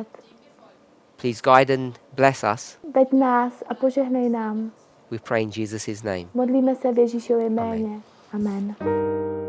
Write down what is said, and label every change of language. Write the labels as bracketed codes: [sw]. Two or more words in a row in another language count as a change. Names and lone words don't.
[en] Please guide and bless us. [cs] Veď nás a požehnej nám. [en] We pray in Jesus' name. [cs] Modlíme se v Ježíšově jméně. [en] Amen.